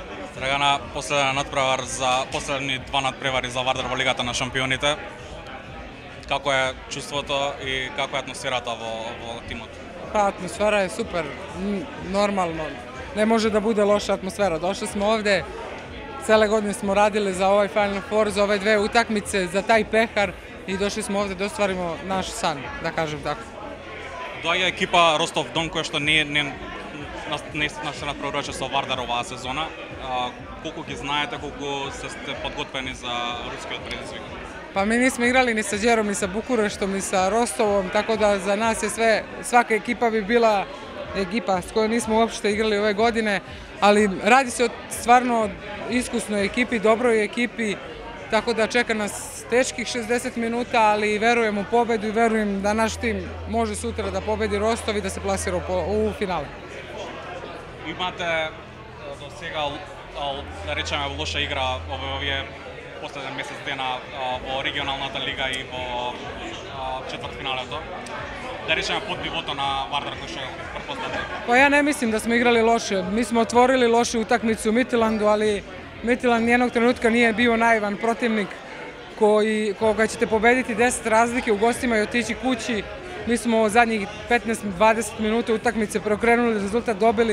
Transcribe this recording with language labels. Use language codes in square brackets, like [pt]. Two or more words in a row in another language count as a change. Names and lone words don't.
[mk] Драгана, последни два надпревари за Вардар во Лигата на шампионите. Како е чувството и како е атмосферата во тимот? [sr] Pa atmosfera je super, normalno. Ne može da bude loša atmosfera. Došli smo ovde, cele godine smo radili za ovaj Final Four, za ove dve utakmice, za taj pehar i došli smo ovde da ostvarimo naš san, da kažem tako. [mk] Доаѓа екипа Ростов Дон која што не се надпреваруваше со Вардар оваа сезона. Колку ги знаете, колку сте подготвени за рускиот предизвик? [sr] Pa mi nismo igrali ni sa Đerom, ni sa Bukureštom, ni sa Rostovom, tako da za nas je svaka ekipa bi bila ekipa s kojom nismo uopšte igrali ove godine, ali radi se o stvarno iskusnoj ekipi, dobroj ekipi, tako da čeka nas teških 60 minuta, ali verujem u pobedu i verujem da naš tim može sutra da pobedi Rostov i da se plasira u finale. [mk] Имате до сега, да речеме, лоша игра овие последен месец дена во регионалната лига и во четвртфиналето. Да речеме под нивото на Вардар кој што претпоставljam. [sr] Pa ja ne mislim da smo igrali loše. Mi smo otvorili lošu utakmicu u Midtjyllandu, ali Midtjylland nijednog trenutka nije bio naivan protivnik koga ćete pobediti 10 razlike u gostima i otići kući. Mi smo zadnjih 15-20 minuta utakmice preokrenuli rezultat, dobili.